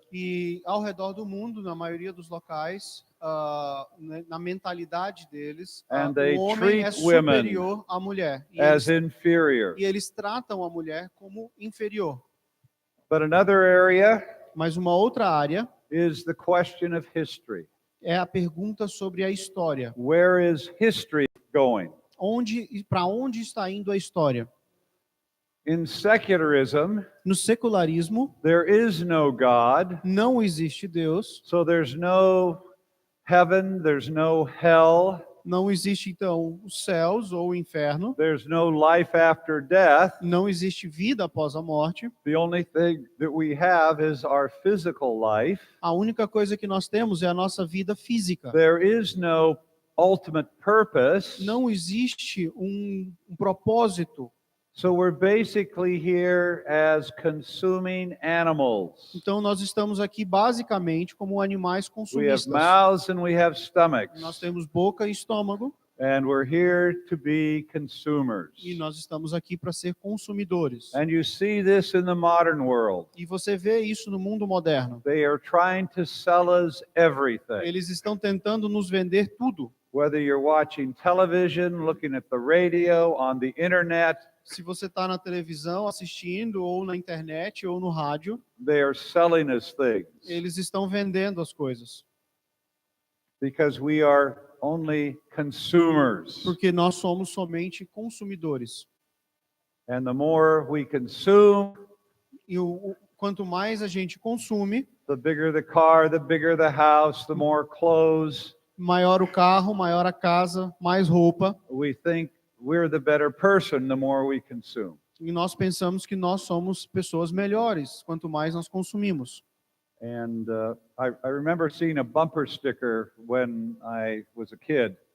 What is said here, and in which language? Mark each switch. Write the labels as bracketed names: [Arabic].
[Portuguese] E ao redor do mundo, na maioria dos locais, na mentalidade deles, [English] And they [Portuguese] o homem é [English] treat women [Portuguese] superior à mulher. [English] as inferior. [Portuguese] E eles tratam a mulher como inferior. [English] But another area [Portuguese] Mas uma outra área [English] is the question of history. [Portuguese] é a pergunta sobre a história. [English] Where is history going? [Portuguese] Para onde está indo a história? [English] In secularism, [Portuguese] No secularismo, [English] there is no God, [Portuguese] não existe Deus, [English] so there's no heaven, there's no hell, [Portuguese] não existe então os céus ou o inferno, [English] there's no life after death. [Portuguese] não existe vida após a morte. [English] The only thing that we have is our physical life. [Portuguese] A única coisa que nós temos é a nossa vida física. [English] There is no ultimate purpose. [Portuguese] Não existe um propósito. [English] So we're basically here as consuming animals. [Portuguese] Então nós estamos aqui basicamente como animais [English] We have [Portuguese] consumistas. [English] mouths and we have stomachs. [Portuguese] Nós temos boca e estômago [English] And we're here to be consumers. [Portuguese] e nós estamos aqui para ser consumidores. [English] And you see this in the modern world. [Portuguese] E você vê isso no mundo moderno. [English] They are trying to sell us everything. [Portuguese] Eles estão tentando nos vender tudo. [English] Whether you're watching television, looking at the radio, on the internet, [Portuguese] Se você está na televisão assistindo, ou na internet, ou no rádio, [English] they are selling us things. [Portuguese] eles estão vendendo as coisas. [English] Because we are only consumers. [Portuguese] Porque nós somos somente consumidores. [English] And the more we consume, [Portuguese] E quanto mais a gente consome, [English] the bigger the car, the bigger the house, the more clothes. [Portuguese] maior o carro, maior a casa, mais roupa. [English] We think we're the better person the more we consume. [Portuguese] E nós pensamos que nós somos pessoas melhores, quanto mais nós consumimos. [English] And I remember seeing a bumper sticker when I was a kid.